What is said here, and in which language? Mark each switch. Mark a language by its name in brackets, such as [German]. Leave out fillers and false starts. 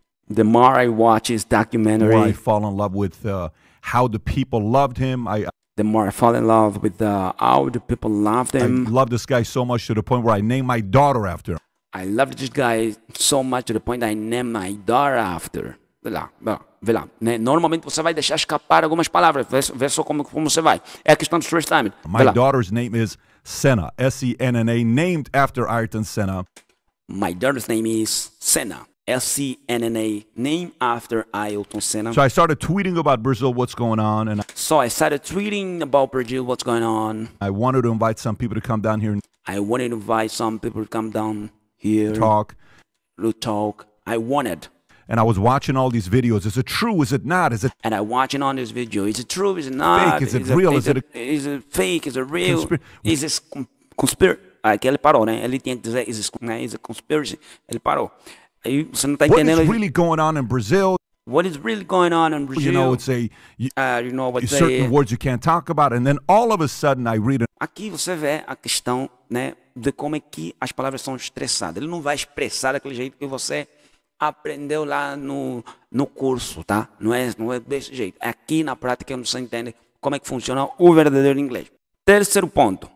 [English] the more I watch his documentary, the more I fall in love with how the people loved him. The more I fall in love with how the people loved him. I love this guy so much to the point where I named my daughter after him. I love this guy so much to the point I named my daughter after. [Portuguese] Vê lá. Né? Normalmente você vai deixar escapar algumas palavras. Vê só como você vai. É a questão do stress time. [English] My daughter's name is Senna. S-E-N-N-A, named after Ayrton Senna. My daughter's name is Senna. S-C-N-N-A, named after Ayrton Senna. So I started tweeting about Brazil, what's going on. So I started tweeting about Brazil, what's going on. I wanted to invite some people to come down here. I wanted to invite some people to come down here. Talk. To talk. I wanted. and I was watching all these videos. Is it true? Is it not? Is it And I'm watching on this video. Is it true? Is it not? Fake? Is it real? Is it fake? Is it real? Is it conspiracy? [Portuguese] Aqui ele parou, né? Ele tinha que dizer [English] is it conspiracy. [Portuguese] Ele parou. Aí você não tá [English] what [Portuguese] entendendo. [English] is really going on in Brazil? What is really going on in Brazil? You know, it's certain words you can't talk about, and then all of a sudden I read [Portuguese] Aqui você vê a questão, né, de como é que as palavras são expressadas. Ele não vai expressar daquele jeito que você aprendeu lá no curso, tá? Não é desse jeito. Aqui na prática você entende como é que funciona o verdadeiro inglês. Terceiro ponto.